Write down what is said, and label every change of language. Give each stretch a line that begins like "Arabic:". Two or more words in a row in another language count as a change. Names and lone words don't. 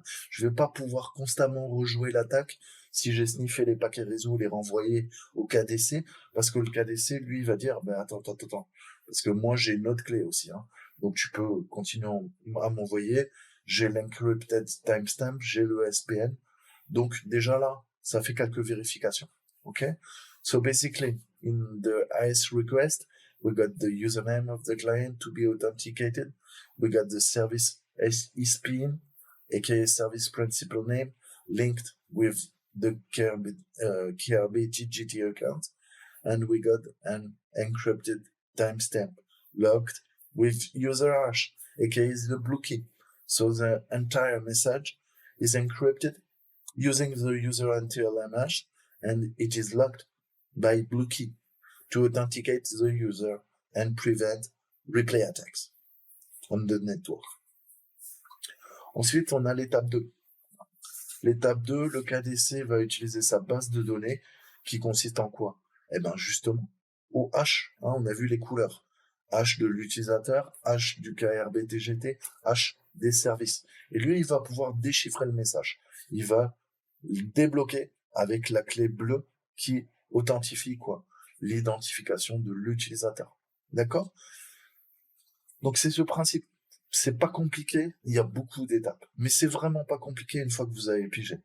French: Je vais pas pouvoir constamment rejouer l'attaque si j'ai sniffé les paquets réseau, les renvoyer au KDC, parce que le KDC, lui, va dire, ben attends, parce que moi j'ai une autre clé aussi. Hein. Donc tu peux continuer à m'envoyer. J'ai l'
English: encrypted timestamp,
French: j'ai le SPN. Donc déjà là, ça fait quelques vérifications. Ok?
English: So basically, in the AS request, we got the username of the client to be authenticated. We got the service SPN, aka service principal name, linked with the KRB TGT account. And we got an encrypted timestamp logged with user hash, aka the blue key. So the entire message is encrypted using the user NTLM hash, and it is locked by blue key to authenticate the user and prevent replay attacks on the network.
French: Ensuite, on a l'étape 2. L'étape 2, le KDC va utiliser sa base de données qui consiste en quoi? Eh ben justement, au hash, hein, on a vu les couleurs. Hash de l'utilisateur, hash du KRB TGT, hash des services. Et lui, il va pouvoir déchiffrer le message. Il va le débloquer avec la clé bleue qui authentifie quoi? L'identification de l'utilisateur. D'accord? Donc c'est ce principe. C'est pas compliqué, il y a beaucoup d'étapes. Mais c'est vraiment pas compliqué une fois que vous avez pigé.